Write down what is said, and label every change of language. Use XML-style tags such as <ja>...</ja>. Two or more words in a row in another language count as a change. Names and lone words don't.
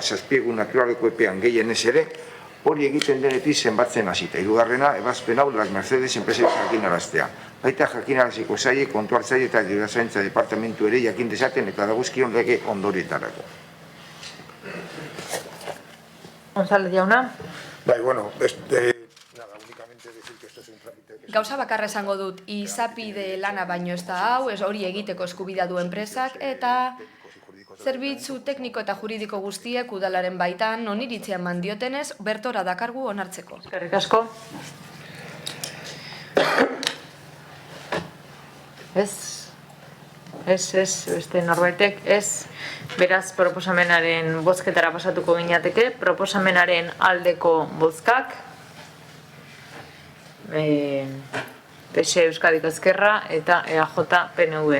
<eu>7 egun naturaleko epean gehienez ere, hori egiten denetik zenbatzen hasita. Hirugarrena, ebazpen hau Las Mercedes enpresek jakinaraztea. Baita jakinaraziko zaie, kontuartzaile eta dirazaintza departamentu ere jakin dezaten eta dagozkion lege ondorietarako. González jauna. Bai, bueno,</eu> <es>nada, únicamente decir que esto es un trámite.</es> <eu>Gauza bakarra esango dut, izapide lana baino ez da hau, ez hori egiteko eskubidea du enpresak, eta zerbitzu tekniko eta juridiko guztiek udalaren baitan oniritzia eman diotenez, bertora dakargu onartzeko. Eskerrik asko. Beste norbaitek, beraz proposamenaren bozketara pasatuko ginateke, proposamenaren aldeko bozkak, PSE Euskadiko Ezkerra eta EAJ PNV.</eu>